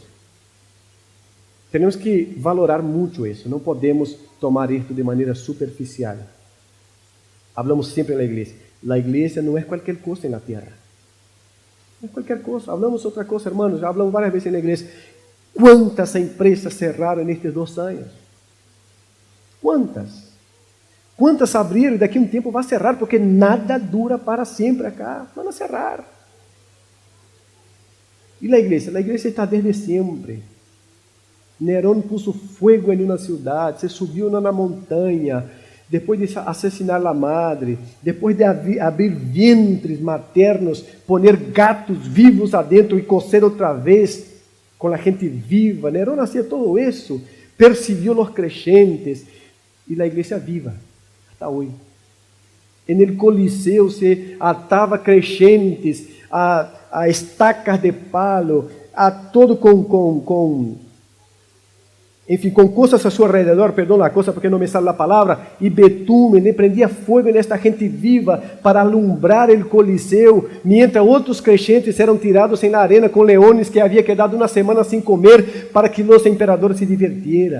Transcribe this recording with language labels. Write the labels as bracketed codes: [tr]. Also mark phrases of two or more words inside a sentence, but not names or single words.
[es] Tenemos que valorar mucho eso, no podemos tomar esto de manera superficial. Hablamos siempre en la iglesia no es cualquier cosa en la tierra. No es cualquier cosa, hablamos otra cosa, hermanos, ya hablamos varias veces en la iglesia. ¿Cuántas empresas cerraron en estos 2 años? [pt] Quantas? Quantas abriram e daqui a um tempo vai cerrar, porque nada dura para sempre acá. Vão cerrar. E a igreja está desde sempre. Nerón puso fogo em uma cidade, se subiu na montanha, depois de assassinar a madre, depois de abrir [es] vientres maternos, poner gatos vivos adentro [pt] e cocer outra vez com a gente viva. Nerón hacía todo isso, persiguiu os creyentes e a igreja viva, até hoje. [es] En el [pt] Coliseu se atava creyentes a estacas de palo, a todo com coisas a seu alrededor, perdão a coisa porque não me sale a palavra, e betume, [es] le prendia [pt] fogo nesta gente viva para alumbrar o Coliseu, mientras outros creyentes eram tirados em la arena com leones que havia quedado uma semana sem comer para que os imperadores [es] se divirtieran.